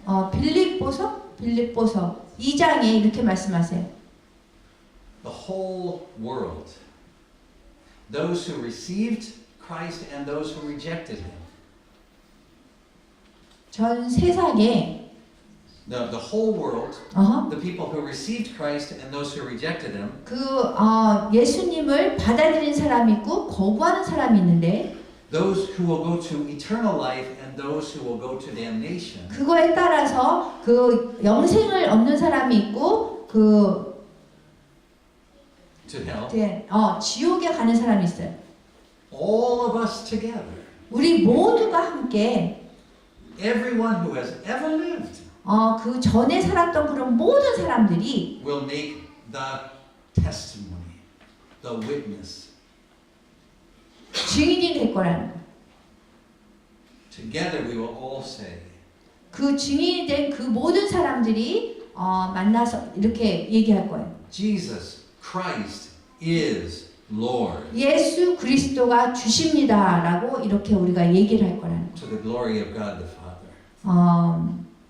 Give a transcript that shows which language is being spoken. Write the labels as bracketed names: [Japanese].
[Korean] 빌립보서 2장에 이렇게 말씀하세요. [English] the whole world, those who received Christ and those who rejected him, [Korean] 전 세상에 [English] the whole world, the people who received Christ and those who rejected him, [Korean] 예수님을 받아들인 사람이 있고 거부하는 사람이 있는데, [English] those who will go to eternal life and those who will go to damnation. [Korean] 그거에 따라서 그 영생을 얻는 사람이 있고 [English] To hell. [Korean] 지옥에 가는 사람이 있어요. [English] All of us together, [Korean] 우리 모두가 함께 [English] everyone who has ever lived, [Korean] 그 전에 살았던 그런 모든 사람들이 [English] will make the testimony, the witness. [Korean] 증인이 될 거라는 거예요. [English] Together we will all say, [Korean] 그 증인이 된 그 모든 사람들이 만나서 이렇게 얘기할 거예요. [English] Jesus Christ is Lord. [Korean] 예수 그리스도가 주십니다라고 이렇게 우리가 얘기를 할 거라는 거예요. [English] To the glory of God the Father.